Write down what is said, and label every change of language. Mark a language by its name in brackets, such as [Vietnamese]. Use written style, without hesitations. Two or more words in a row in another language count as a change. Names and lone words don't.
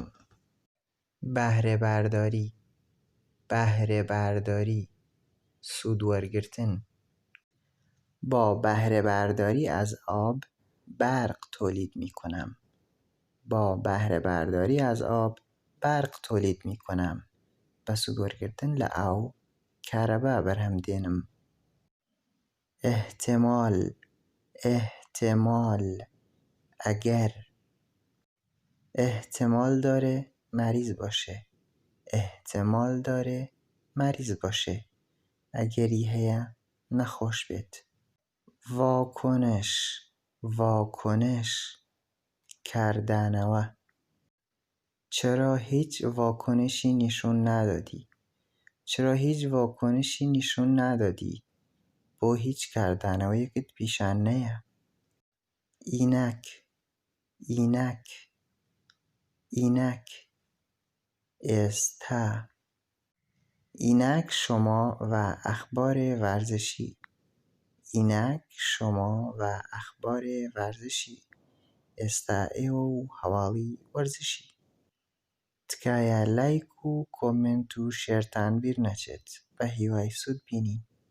[Persian] بهره برداری بهره برداری [Central Kurdish] سود وەرگرتن. [Persian] با بهره برداری از آب برق تولید می کنم. با بهره برداری از آب برق تولید می کنم. [Central Kurdish] بە سود وەرگرتن لە ئاو کارەبا بەرهەمدێنم. [Persian] احتمال احتمال اگر. احتمال داره مریض باشه. احتمال داره مریض باشه. [Central Kurdish] ئەگەری هەیە نەخۆش بێت. [Persian] واکنش واکنش کردنەوە. چرا هیچ واکنشی نشون ندادی؟ چرا هیچ واکنشی نشون ندادی؟ [Central Kurdish] بۆ هیچ کردنەوەیەکت پیشان نەیە. [Persian] ئینەک ئینەک ئینەک ئێستا. اینک شما و اخبار ورزشی. اینک شما و اخبار ورزشی. [Central Kurdish] ئێستا ئێوە و هەواڵی وەرزشی. تکایە لایک و کۆمنت و شێرتان بیر نەچێت. بە هیوای سوود بینین.